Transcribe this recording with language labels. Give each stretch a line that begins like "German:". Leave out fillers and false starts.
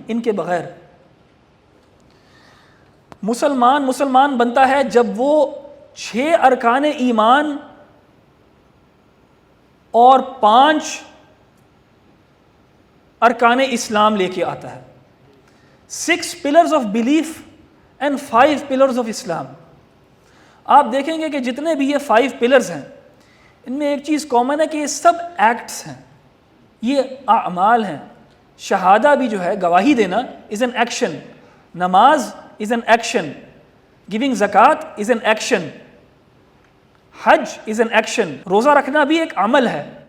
Urdu: ان کے بغیر مسلمان بنتا ہے جب وہ 6 ارکان ایمان اور 5 ارکان اسلام لے کے آتا ہے.
English: 6 pillars of belief and 5 pillars of Islam.
Urdu: آپ دیکھیں گے کہ جتنے بھی یہ 5 pillars ہیں ان میں ایک چیز کامن ہے کہ یہ سب ایکٹس ہیں، یہ اعمال ہیں. شہادہ بھی جو ہے گواہی دینا
English: is an action,
Urdu: نماز از این ایکشن،
English: giving زکوٰۃ is an action,
Urdu: Hajj is an action, روزہ رکھنا بھی ایک عمل ہے.